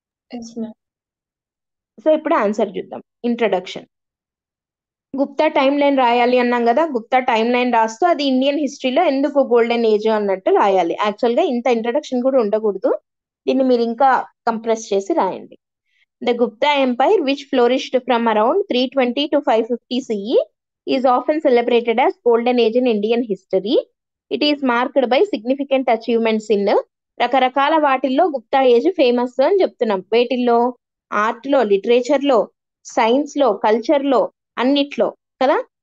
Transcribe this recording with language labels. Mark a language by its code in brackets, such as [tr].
[en] Yes ma'am. [te] So ఇప్పుడు answer చూద్దాం. Introduction. Gupta time line రాయాలి అన్నాం కదా. గుప్తా టైమ్ లైన్ రాస్తూ అది ఇండియన్ హిస్టరీలో ఎందుకు గోల్డెన్ ఏజ్ అన్నట్టు రాయాలి. యాక్చువల్ గా ఇంత ఇంట్రడక్షన్ కూడా ఉండకూడదు, దీన్ని మీరు ఇంకా కంప్రెస్ చేసి రాయండి. [en] The Gupta Empire, which flourished from around 320 to 550 CE, is often celebrated as golden age in Indian history. It is marked by significant achievements in [te] రకరకాల వాటిల్లో గుప్తా ఏజ్ ఫేమస్ అని చెప్తున్నాం. వేటిల్లో? ఆర్ట్ లో, లిటరేచర్ లో, సైన్స్ లో, culture లో, అన్నిట్లో కదా.